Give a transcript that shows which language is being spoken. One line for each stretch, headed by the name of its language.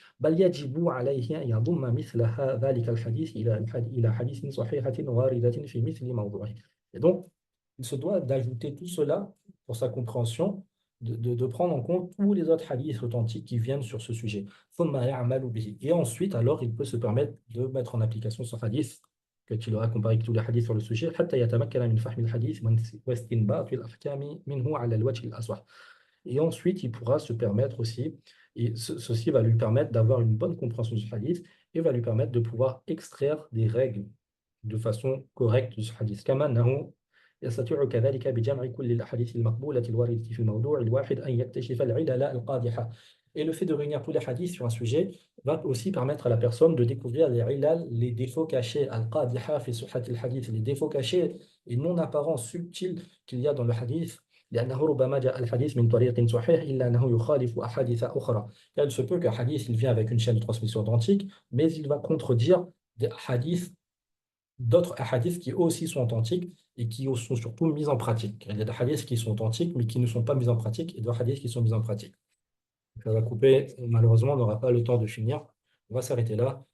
Arabic: بل يجب عليه أن يضم مثل ذلك الحديث إلى حديث صحيحة واردة في مثل موضوعه.
French: Et donc, il se doit d'ajouter tout cela pour sa compréhension, de prendre en compte tous les autres hadiths authentiques qui viennent sur ce sujet.
Arabic: ثم يعمل به.
French: Et ensuite, alors, il peut se permettre de mettre en application ce hadith que tu l'auras comparé avec tous les hadiths sur le sujet,
Arabic: حتى يتمكن من فهم الحديث واستنباط الأحكام منه على الوجه الأصح.
French: Et ensuite, il pourra se permettre aussi, et ceci va lui permettre d'avoir une bonne compréhension du hadith et va lui permettre de pouvoir extraire des règles de façon correcte de ce hadith.
Arabic: كما أنه يستطيع كذلك بجمع كل الأحاديث المقبولة الواردة في الموضوع الواحد أن يكتشف العلل القادحة.
French: Et le fait de réunir tous les hadiths sur un sujet va aussi permettre à la personne de découvrir les ilal, les défauts cachés,
Arabic: al-qadiha fi suhat al-hadith,
French: les défauts cachés et non apparents, subtils qu'il y a dans le hadith.
Arabic: لأنه ربما جاء الحديث من طريق صحيح إلا أنه يخالف أحاديث أخرى.
French: Car il se peut qu'un hadith il vient avec une chaîne de transmission authentique, mais il va contredire des hadiths, d'autres hadiths qui aussi sont authentiques et qui sont surtout mis en pratique. Il y a des hadiths qui sont authentiques mais qui ne sont pas mis en pratique et d'autres hadiths qui sont mis en pratique. Ça va couper, malheureusement, on n'aura pas le temps de finir. On va s'arrêter là.